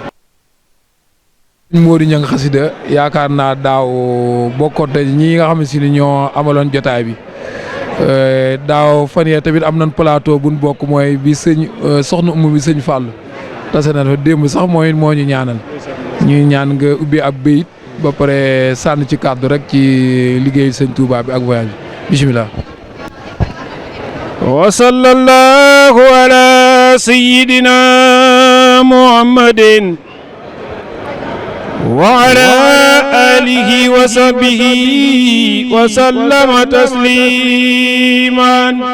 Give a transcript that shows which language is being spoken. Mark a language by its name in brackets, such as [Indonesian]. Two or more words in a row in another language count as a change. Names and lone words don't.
[Wolof] Modou Niang xasida yaakaar naa daaw bokkoon te ñi nga xam ne si ni ñoo amaloon jotaay bi daaw fan yee tamit am nañ plateau buñ bokk mooy bi sëñ soxna umu bi sëñ Fall tase na fa démb sax mooy moo ñu ñaanal ñuy ñaan nga ubbi ab béyit ba pare sànn ci kàddu rek ci liggéeyu sëñ Touba bi ak voyage bi bisimilah. [Arabic] وصلى الله على سيدنا محمد وعلى آله وصحبه وسلم تسليما